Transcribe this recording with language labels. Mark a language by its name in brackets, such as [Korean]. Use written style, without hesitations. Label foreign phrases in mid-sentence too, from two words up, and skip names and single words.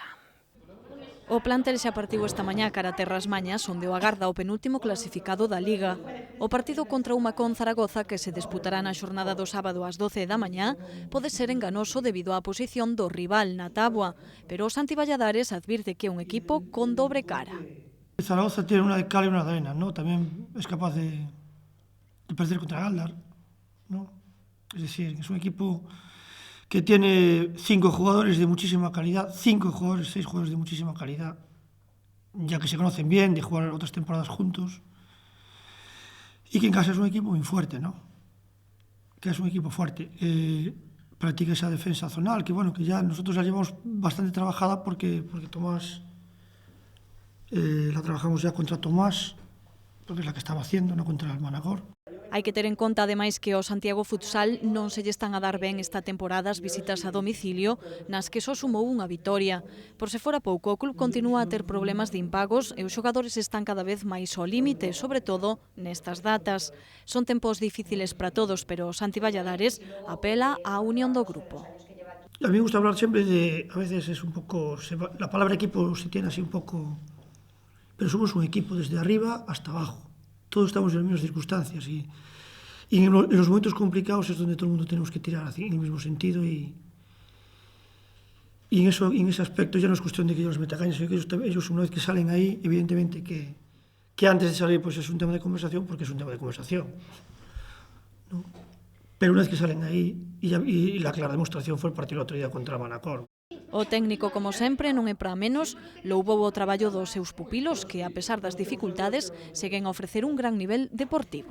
[Galician] O plantel xa partiu esta mañá cara a Terras Mañas, onde o agarda o penúltimo clasificado da Liga. O partido contra o Macón Zaragoza, que se disputará na xornada do sábado ás 12 da mañá, pode ser enganoso debido á posición do rival na táboa, pero o Santi Valladares advirte que é un equipo con dobre cara. [Spanish] Zaragoza tiene una de cal e una de arena, ¿no? También es capaz de perder contra Galdar, ¿no? Es decir, es un equipo que tiene 5 jugadores de muchísima calidad, 6 jugadores de muchísima calidad. ya que se conocen bien, de jugar otras temporadas juntos, y que en casa es un equipo muy fuerte, ¿no? Que es un equipo fuerte. Practica esa defensa zonal, que bueno, que ya nosotros la llevamos bastante trabajada porque Tomás, la trabajamos ya contra Tomás, porque es la que estaba haciendo, no contra el Manacor. [Galician] Hai que ter en conta, ademais, que ao Santiago Futsal non se lle están a dar ben esta temporada as visitas a domicilio, nas que só sumou unha vitoria. Por se fora pouco, o club continúa a ter problemas de impagos e os xogadores están cada vez máis ao límite, sobre todo nestas datas. Son tempos difíciles para todos, pero Santi Valladares apela á unión do grupo. [Spanish] A mí me gusta hablar siempre de, a veces es un poco, la palabra equipo se tiene así un poco, pero somos un equipo desde arriba hasta abajo. Todos estamos en las mismas circunstancias y en los momentos complicados es donde todo el mundo tenemos que tirar en el mismo sentido y en ese aspecto ya no es cuestión de que yo los meta caña, sino que ellos una vez que salen ahí, evidentemente que antes de salir pues es un tema de conversación porque es un tema de conversación, ¿no? Pero una vez que salen ahí, y la clara demostración fue el partido el otro día contra Manacor. [Galician] O técnico, como sempre, non é para menos, louvou o traballo dos seus pupilos que, a pesar das dificultades, seguen a ofrecer un gran nivel deportivo.